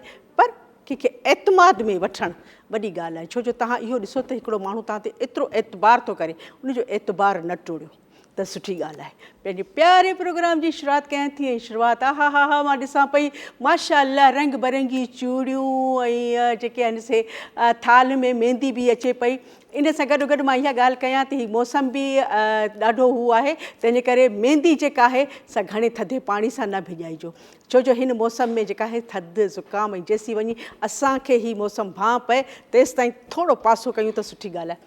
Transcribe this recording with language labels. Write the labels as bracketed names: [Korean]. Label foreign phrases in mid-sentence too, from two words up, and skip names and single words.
[Sindhi] पर कंहिंखे एतमाद में वठणु वॾी ॻाल्हि आहे। छो जो तव्हां इहो ॾिसो त हिकिड़ो माण्हू तव्हां ते एतिरो एतबार थो करे, उनजो एतबार न टोड़ियो त सुठी ॻाल्हि आहे। पंहिंजे प्यारे प्रोग्राम जी शुरूआति कयां थी ऐं शुरूआति हा मां ॾिसां पई माशाअल्लाह रंग बिरंगी चूड़ियूं ऐं जेके आहिनि से थाल में मेहंदी बि अचे पई। इन सां गॾु गॾु मां इहा ॻाल्हि कयां थी, मौसम बि ॾाढो हू आहे, तंहिंजे करे मेहंदी जेका आहे सा घणे थधे पाणी सां न भिॼाइजो। छो जो हिन मौसम में जेका आहे थधि ज़ुकाम ऐं जेसीं वञी असांखे ही मौसम भां पए तेसि ताईं थोरो पासो कयूं त सुठी ॻाल्हि आहे।